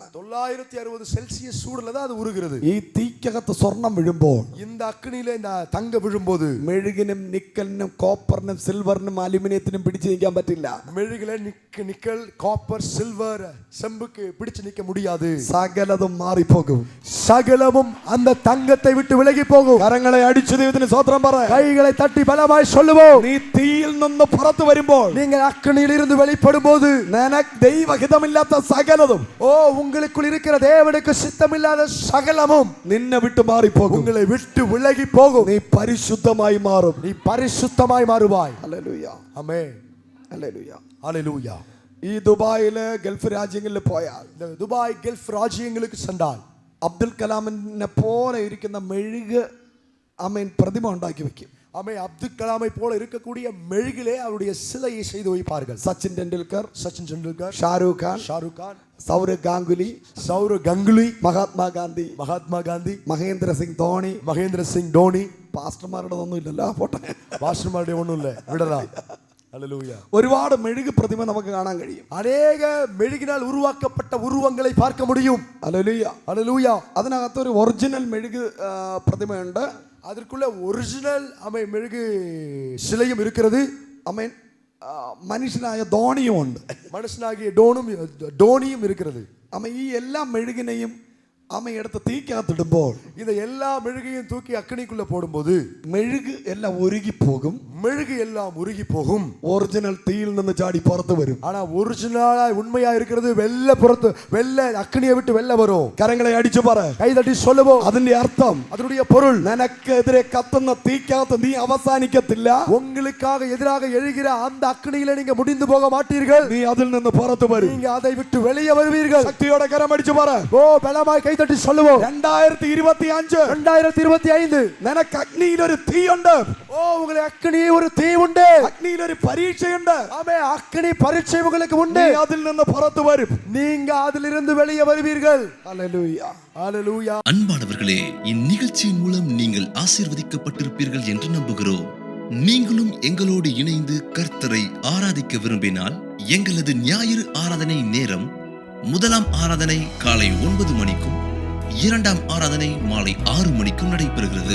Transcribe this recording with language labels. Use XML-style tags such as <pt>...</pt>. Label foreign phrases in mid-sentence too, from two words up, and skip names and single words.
<ta>960 செல்சியஸ் சூடுல தான் அது உருகிறது.</ta> <ml>ഈ തീക്കകത്ത് സ്വർണം വീഴുമ്പോൾ,</ml> <ta>இந்த அக்கினியில இந்த தங்கம் விழும்போது</ta> <ml>മെഴുകിനും നിക്കലിനും കോപ്പറിനും സിൽവറിനും അലുമിനിയത്തിനും പിടിച്ചു നിൽക്കാൻ പറ്റില്ല.</ml> <ta>மெழுகுல நிக்கல், காப்பர், சில்வர், செம்புக்கு பிடிச்சு நிக்க முடியாது.</ta> <ml>സകലതും മാറിപ്പോകും.</ml> <ta>சகலமும் அந்த தங்கத்தை விட்டு விலகி போகும்.</ta> <ml>കരങ്ങളെ അടിച്ചു ദൈവത്തിന് സ്തോത്രം പറ.</ml> <ta>கைகளை தட்டி பலமாய் சொல்லுவோம்,</ta> <ml>നീ തീയിൽ നിന്ന് പുറത്തു വരുമ്പോൾ,</ml> <ta>நீங்கள் அக்கினியில் இருந்து வெளிப்படும் போது,</ta> <ml>നിനക്ക് ദൈവഹിതമില്ലാത്ത സകലതും,</ml> <ta>உங்களுக்குள் இருக்கிற தேவனுக்கு சித்தமில்லாத சகலமும்</ta> <ml>നിന്നെ വിട്ടു മാറിപ്പോകും.</ml> <ta>உங்களை விட்டு விலகி போகும்.</ta> <ml>നീ പരിശുദ്ധമായി മാറും.</ml> <ta>நீ பரிசுத்தமாய் மாறுவாய்.</ta> <ml>ഹല്ലേലൂയ.</ml> <ta>ஆமென்.</ta> <ml>ഹല്ലേലൂയ.</ml> <ta>ஹalleluya.</ta> <ml>ഈ ദുബായില് ഗൾഫ് രാജ്യങ്ങളിൽ പോയാൽ,</ml> <ta>இந்த துபாய் கல்ஃப் ராஜ்யங்களுக்கு சென்றால்</ta> <ml>അബ്ദുൽ കലാമിനെ പോലെ ഇരിക്കുന്ന മെഴുക് പ്രതിമ ഉണ്ടാക്കി വെക്കും.</ml> <ta>அப்துல் கலாமை போல இருக்கக்கூடிய மெழுகிலே அவருடைய சிலையை செய்து வைப்பார்கள்.</ta> <ml>സച്ചിൻ ടെണ്ടുൽക്കർ,</ml> <ta>சச்சின் டெண்டுல்கர்,</ta> <ml>ഷാരൂഖ് ഖാൻ, സൗരവ് ഗാംഗുലി,</ml> <ta>சௌரவ் கங்குலி,</ta> <ml>മഹാത്മാഗാന്ധി, മഹേന്ദ്ര സിംഗ് ധോണി,</ml> <ta>மகேந்திர சிங் டோனி.</ta> <ml>പാസ്റ്റർമാരുടെ ഒന്നും ഇല്ലല്ലോ, പോട്ടെ.</ml> <ta>பாஸ்டர்மாருடைய ஒண்ணும் இல்ல, விடலாம். ஹalleluya.</ta> <ml>ഒരുപാട് മെഴുക് പ്രതിമ നമുക്ക് കാണാൻ കഴിയും.</ml> <ta>அநேக மெழுகினால் உருவாக்கப்பட்ட உருவங்களை பார்க்க முடியும்.</ta> <ml>ഹല്ലേലൂയ.</ml> <ta>ஹalleluya.</ta> <ml>അതിനകത്ത് ഒരു ഒറിജിനൽ മെഴുക് പ്രതിമയുണ്ട്.</ml> <ta>அதற்குள்ள ஒரிஜினல் மெழுகு சிலையும் இருக்கிறது.</ta> <ml>മനുഷ്യനായ ധോണിയും ഉണ്ട്.</ml> <ta>மனுஷனாகிய டோனியும் இருக்கிறது.</ta> <ml>ഈ എല്ലാ മെഴുകിനെയും എടുത്ത് തീക്കകത്തിടുമ്പോൾ,</ml> <ta>இந்த எல்லா மெழுகையும் தூக்கி அக்கினிக்குள்ள போடும்போது</ta> <ml>മെഴുക് എല്ലാം ഉരുകി പോകും.</ml> <ta>மெழுகு எல்லாம் உருகி போகும்.</ta> <ml>ഒറിജിനൽ തീയിൽ നിന്ന് ചാടി പുറത്തു വരും.</ml> <ta>ஆனா ஒரிஜினலா உண்மையா இருக்கிறது வெள்ள அக்கினியை விட்டு வெள்ள வரும்.</ta> <ml>കരങ്ങളെ അടിച്ചു പറ,</ml> <ta>கை தட்டி சொல்லுவோம்.</ta> <ml>അതിന്റെ അർത്ഥം,</ml> <ta>அதனுடைய பொருள்,</ta> <ml>നിനക്കെതിരെ കത്തുന്ന തീക്കകത്ത് നീ അവസാനിക്കത്തില്ല.</ml> <ta>உங்களுக்காக எதிராக எழுகிற அந்த அக்கினியில நீங்க முடிந்து போக மாட்டீர்கள்.</ta> <ml>നീ അതിൽ നിന്ന് പുറത്തു വരും.</ml> <ta>நீங்க அதை விட்டு வெளியே வருவீர்கள்.</ta> <ml>ശക്തിയോടെ കരമടിച്ചു പറ,</ml> <ta>ஓ பலமாய் கை தட்டி சொல்லுவோம்.</ta> <ml>2025 നിനക്ക് അഗ്നിയിൽ ഒരു തീയുണ്ട്.</ml> <ta>ஓ உங்களுக்கு அக்கினியில் ஒரு தீ உண்டு.</ta> <ml>അഗ്നിയിൽ ഒരു പരീക്ഷയുണ്ട്.</ml> <ta>ஆமென். அக்கினி பரீட்சை உங்களுக்கு உண்டு.</ta> <ml>നീ അതിൽ നിന്ന് പുറത്തു വരും.</ml> <ta>நீங்க அதிலிருந்து வெளியே வருவீர்கள். ஹல்லேலூயா. ஹalleluya. அன்பானவர்களே, இந்நிகழ்ச்சியின் மூலம் நீங்கள் ஆசீர்வதிக்கப்பட்டிருப்பீர்கள் என்று நம்புகிறோம். நீங்களும் எங்களோடு இணைந்து கர்த்தரை ஆராதிக்க விரும்பினால், எங்களது ஞாயிறு ஆராதனை நேரம் முதலாம் ஆராதனை காலை 9 மணிக்கும், இரண்டாம் ஆராதனை மாலை 6 மணிக்கும் நடைபெறுகிறது.</ta>